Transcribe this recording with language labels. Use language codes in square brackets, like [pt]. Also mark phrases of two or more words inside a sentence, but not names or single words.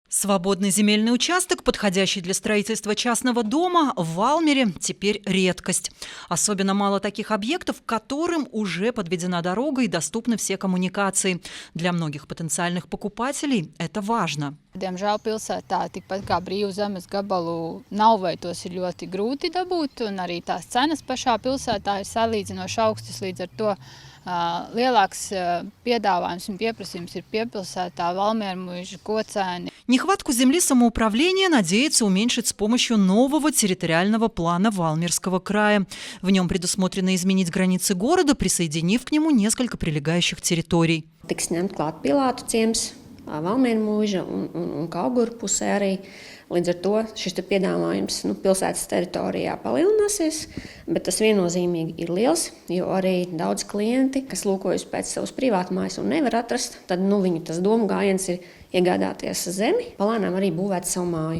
[ru] Свободный земельный участок, подходящий для строительства частного дома, в Валмере теперь редкость. Особенно мало таких объектов, к которым уже подведена дорога и доступны все коммуникации. Для многих потенциальных покупателей это важно. [lv] Diemžēl pilsētā tikpat kā brīvu zemes gabalu nav vai tos ir ļoti grūti dabūt, un arī tās cenas pašā pilsētā ir salīdzinoši augstas, līdz ar to lielāks piedāvājums un pieprasījums ir piepilsētā, Valmiermuiža, Kocēni. [ru] Нехватку земли самоуправление надеется уменьшить с помощью нового территориального плана Валмерского края. В нем предусмотрено изменить границы города, присоединив к нему несколько прилегающих территорий. [lv] Tiks ņemt klāt Pilātu ciems, Valmiermuiža un Kauguru pusē arī. Līdz ar to šis piedāvājums pilsētas teritorijā palielināsies, bet tas viennozīmīgi ir liels, jo arī daudz klienti, kas lūkojas pēc savas privātmājas un nevar atrast, tad viņu tas domu gājiens ir iegādāties zemi, palēnām arī būvēt savu māju.